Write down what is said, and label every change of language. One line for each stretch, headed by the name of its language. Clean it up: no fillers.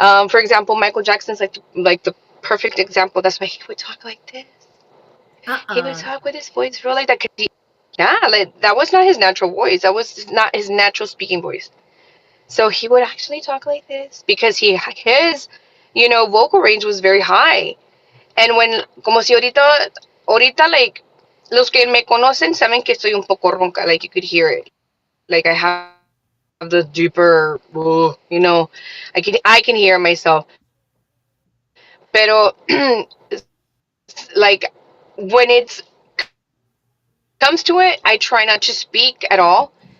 English: For example, Michael Jackson's like the perfect example. That's why he would talk like this. He would talk with his voice real like that. Yeah, like that was not his natural voice. That was not his natural speaking voice. So he would actually talk like this because his, vocal range was very high.
Spanish: And when, como si ahorita, like, los que me conocen saben que estoy un poco ronca.
English: Like, you could hear it. Like, I have the deeper, I can hear myself. Pero, like, when it comes to it, I try not to speak at all.